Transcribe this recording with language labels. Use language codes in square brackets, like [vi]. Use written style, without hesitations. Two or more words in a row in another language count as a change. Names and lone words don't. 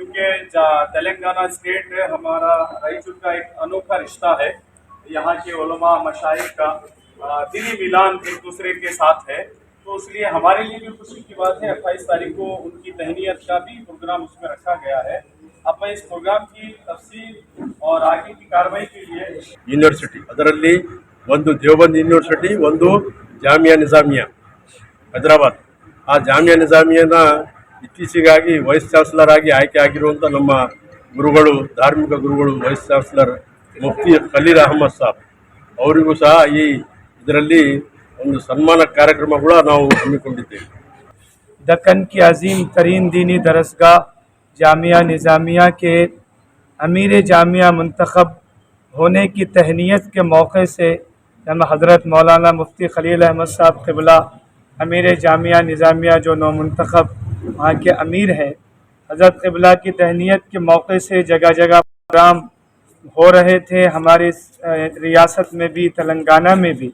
[ur] تلنگانہ اسٹیٹ ہمارا رائچور کا ایک انوکھا رشتہ ہے. یہاں کے علما مشائخ کا دلی ملان ایک دوسرے کے ساتھ ہے، تو اس لیے ہمارے لیے بھی خوشی کی بات ہے. 28 تاریخ کو ان کی تہنیت کا بھی پروگرام اس میں رکھا گیا ہے. اب میں اس پروگرام کی تفصیل اور آگے کی کارروائی کے لیے [kn] ಯೂನಿವರ್ಸಿಟಿ ಅದರಲ್ಲಿ ಒಂದು ದೇವಬಂದ್ ಯೂನಿವರ್ಸಿಟಿ, ಒಂದು ಜಾಮಿಯಾ ನಿಜಾಮಿಯಾ ಹೈದರಾಬಾದ್. ಆ ಜಾಮಿಯಾ ನಿಜಾಮಿಯಾನ ಇತ್ತೀಚೆಗಾಗಿ [en] vice chancellor [kn] ಆಗಿ ಆಯ್ಕೆ ಆಗಿರುವಂಥ ನಮ್ಮ ಗುರುಗಳು, ಧಾರ್ಮಿಕ ಗುರುಗಳು, [en] vice chancellor [kn] ಮುಫ್ತಿ ಖಲೀಲ್ ಅಹಮದ್ ಸಾಬ್ ಅವರಿಗೂ ಸಹ ಈ ಇದರಲ್ಲಿ ಒಂದು ಸನ್ಮಾನ ಕಾರ್ಯಕ್ರಮ ಕೂಡ ನಾವು ಹಮ್ಮಿಕೊಂಡಿದ್ದೇವೆ। [ur] دکن کی عظیم ترین دینی درسگاہ جامعہ نظامیہ کے امیر جامعہ منتخب ہونے کی تہنیت کے موقع سے جناب حضرت مولانا مفتی خلیل احمد صاحب قبلہ امیر جامعہ نظامیہ جو نو منتخب وہاں کے امیر ہیں، حضرت قبلہ کی تہنیت کے موقع سے جگہ جگہ پروگرام ہو رہے تھے، ہماری ریاست میں بھی، تلنگانہ میں بھی.